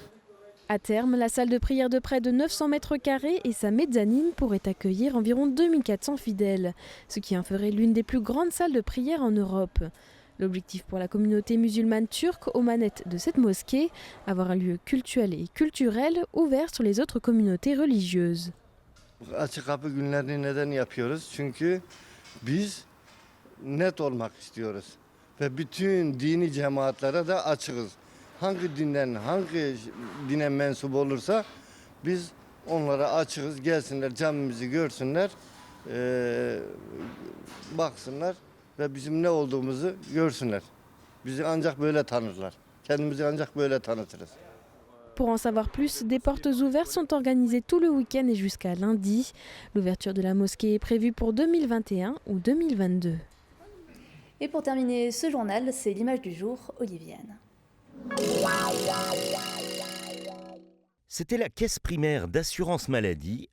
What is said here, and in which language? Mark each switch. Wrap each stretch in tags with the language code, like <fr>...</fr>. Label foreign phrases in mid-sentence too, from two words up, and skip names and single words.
<fr>À terme, la salle de prière de près de 900 mètres carrés et sa mezzanine pourraient accueillir environ 2400 fidèles, ce qui en ferait l'une des plus grandes salles de prière en Europe. L'objectif pour la communauté musulmane turque aux manettes de cette mosquée, avoir un lieu cultuel et culturel ouvert sur les autres communautés religieuses.</fr> <tr>Açık kapı günlerini neden yapıyoruz? Çünkü biz net olmak istiyoruz ve bütün dini cemaatlere de açığız. Hangi dine mensup olursa biz onlara açığız. Gelsinler camimizi görsünler, baksınlar ve bizim ne olduğumuzu görsünler. Bizi ancak böyle tanırlar. Kendimizi ancak böyle tanıtırız.</tr> <fr>Pour en savoir plus, des portes ouvertes sont organisées tout le week-end et jusqu'à lundi. L'ouverture de la mosquée est prévue pour 2021 ou 2022. Et pour terminer ce journal, c'est l'image du jour, Olivienne. C'était la caisse primaire d'assurance maladie.</fr>